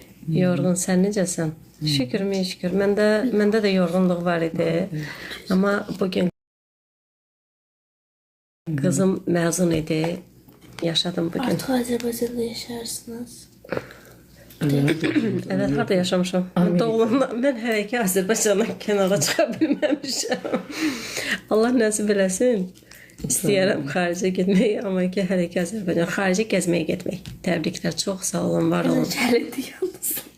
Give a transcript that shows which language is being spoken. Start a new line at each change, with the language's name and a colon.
Azerbaijani: Yorğun, sən necəsən? Şükür, min şükür. Məndə də yorğunluq var idi. Amma bugün qızım məzun idi. Yaşadım bugün.
Turkish: Artık Azerbaycan'da yaşarsınız.
Azerbaijani: Evet, harada yaşamışam. Doğulandan mən hələ ki Azərbaycandan kənara çıxa bilməmişəm. Allah nəsib eləsin. İstəyərəm xaricə getmək, amma ki hələ ki Azərbaycan. Xaricə gəzməyə getmək. Təbriklər, çox sağ olun, var olun.
Turkish: Geldi yalnız.